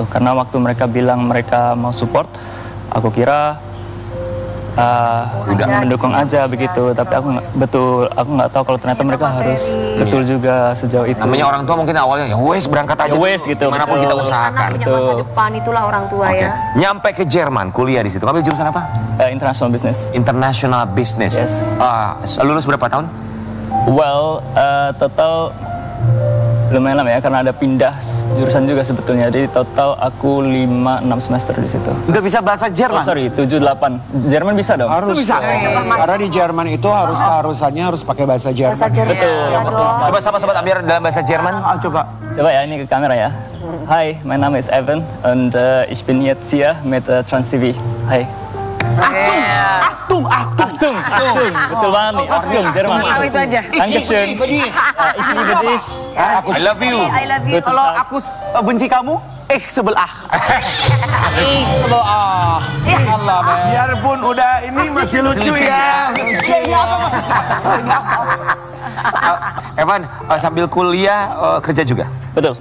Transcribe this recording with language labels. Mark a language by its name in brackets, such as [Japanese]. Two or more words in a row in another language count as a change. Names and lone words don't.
[Indonesian] Karena waktu mereka bilang mereka mau support, aku kira udah mendukung aja begitu, tapi aku nggak tahu kalau ternyata mereka harus betul juga sejauh itu. Namanya orang tua mungkin awalnya [Javanese] ya wes [Indonesian] berangkat aja, [Javanese] ya wes [Indonesian] gitu, dimanapun kita usahakan. Punya masa depan itulah orang tua ya. Nyampe ke Jerman kuliah di situ, kamu jurusan apa? [English] International Business. International Business. Yes. [Indonesian] Lulus berapa tahun? Well, total lumayan lama ya, karena ada pindah jurusan juga sebetulnya. Jadi total aku 5-6 semester di situ. Udah bisa bahasa Jerman? [English] Oh sorry, [Indonesian] 7-8. Jerman bisa dong? Harus. Bisa. Karena di Jerman itu keharusannya harus pakai bahasa Jerman. Betul. Ya, Coba sama-sama Amir dalam bahasa Jerman. Coba. Coba ya, ini ke kamera ya. Hai, [German] mein Name ist Evan und ich bin jetzt hier mit TransTV. [Indonesian] Hai. Achtung. Betul banget nih, Achtung, Jerman. Itu aja. [German] Dankeschön. Ich liebe dich. [English] I love you. I love you. [Indonesian] Kalau aku benci kamu, sebelah. Sebelah. Allah, men. Biarpun udah ini masih lucu ya. Evan, sambil kuliah kerja juga? Betul.